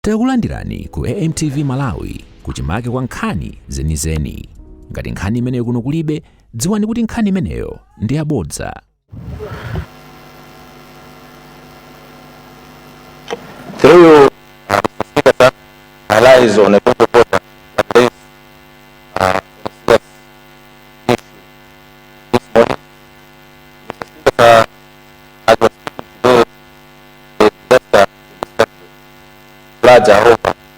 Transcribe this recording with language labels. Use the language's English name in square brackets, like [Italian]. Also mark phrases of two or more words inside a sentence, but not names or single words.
[Nyanja] Takulandirani ku AMTV Malawi kuchimake kwa nkhani zenizeni. Ngati nkhani imeneyo kuno kulibe, dziwani kuti nkhani imeneyo ndi yabodza. Through allies on a border floods are over.